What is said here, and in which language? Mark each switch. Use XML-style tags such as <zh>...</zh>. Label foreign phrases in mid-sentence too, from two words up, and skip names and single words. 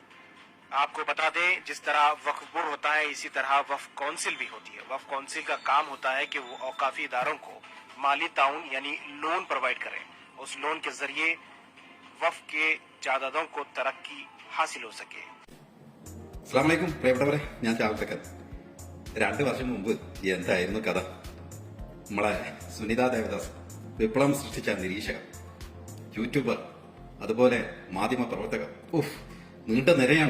<hi>आपको बता दें, जिस तरह वक्फ बोर्ड होता है इसी तरह वक्फ काउंसिल भी होती है। वक्फ काउंसिल का काम होता है कि वो औकाफी इदारों को माली ताउन यानी</hi> <en>loan provide</en> <hi>करें। उस लोन के जरिए वक्फ के जायदादों को तरक्की हासिल हो सके।</hi> <ar>السلام عليكم</ar> <ml>പ്രിയപ്പെട്ടവരെ, ഞാൻ ചാവത്തക്കൻ. 2 വർഷം മുമ്പ് എന്തായിരുന്നു കഥ? നമ്മളെ സുനിത ദേവദാസ് വിപ്ലവം സൃഷ്ടിച്ച നിരീക്ഷകർ, യൂട്യൂബർ, അതുപോലെ മാധ്യമ പ്രവർത്തകർ, നീണ്ട നിരയാണ്.</ml>